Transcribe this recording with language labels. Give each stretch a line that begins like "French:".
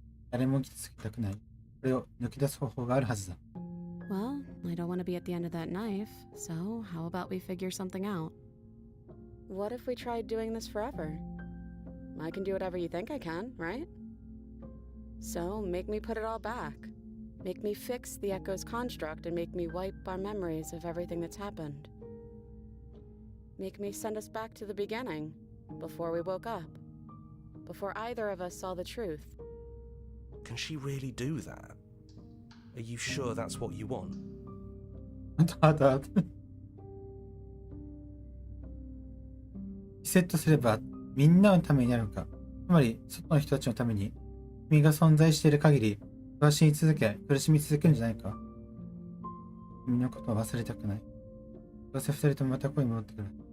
Japanese: 誰も傷つけたくない。これを抜き出す方法があるはずだ。
English: Well, I don't want to be at the end of that knife, so how about we figure something out? What if we tried doing this forever? I can do whatever you think I can, right? So make me put it all back. Make me fix the Echo's construct and make me wipe our memories of everything that's happened. Make me send us back to the beginning, before we woke up. Before either of us saw the truth. Can she really do that? Are you sure that's what you want?
Japanese: ただリセットすればみんなのためになるのか。つまり外の人たちのために君が存在している限り苦しみ続け苦しみ続けるんじゃないか。君のことを忘れたくない。どうせ二人ともまたここに戻ってくる。